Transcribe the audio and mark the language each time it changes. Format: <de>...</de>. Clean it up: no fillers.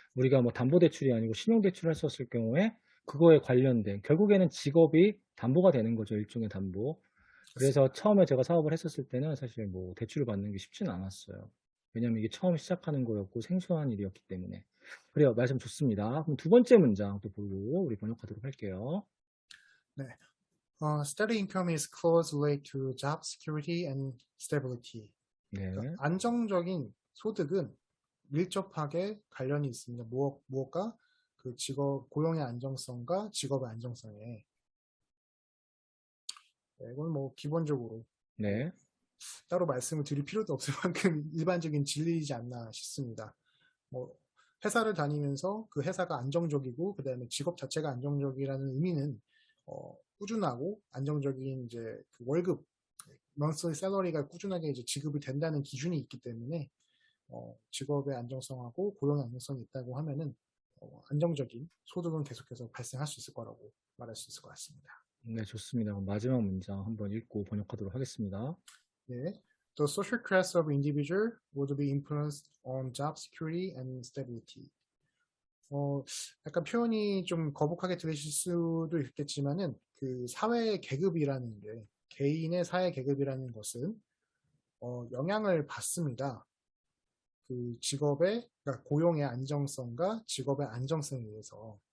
<ko>우리가 뭐 담보대출이 아니고 신용대출을 했었을 경우에 그거에 관련된 결국에는 직업이 담보가 되는 거죠. 일종의 담보. 그래서 그렇습니다. 처음에 제가 사업을 했었을 때는 사실 뭐 대출을 받는 게 쉽지는 않았어요. 왜냐면 이게 처음 시작하는 거였고 생소한 일이었기 때문에. 그래요. 말씀 좋습니다. 그럼 두 번째 문장 또 보고 우리 번역하도록 할게요. 네.</ko> <en>Steady income is closely related to job security and stability.</en> <ko>그러니까 네. 안정적인 소득은 밀접하게 관련이 있습니다. 무엇과 그 고용의 안정성과 직업의 안정성에. 이건 뭐 기본적으로 뭐 네. 따로 말씀을 드릴 필요도 없을 만큼 일반적인 진리이지 않나 싶습니다. 뭐 회사를 다니면서 그 회사가 안정적이고 그다음에 직업 자체가 안정적이라는 의미는 꾸준하고 안정적인 이제 그 월급</ko> <en>monthly salary</en> <ko>가 꾸준하게 이제 지급이 된다는 기준이 있기 때문에 직업의 안정성하고 고용의 안정성이 있다고 하면은 안정적인 소득은 계속해서 발생할 수 있을 거라고 말할 수 있을 것 같습니다. 네, 좋습니다. 그럼 마지막 문장 한번 읽고 번역하도록 하겠습니다. 네.</ko> <en>The social class of individual would be influenced on job security and stability.</en> <ko>약간 표현이 좀 거북하게 들리실 수도 있겠지만은 그 사회 계급이라는 게 개인의 사회 계급이라는 것은 영향을 받습니다. 그 직업의 그러니까 고용의 안정성과 직업의 안정성에 의해서</ko>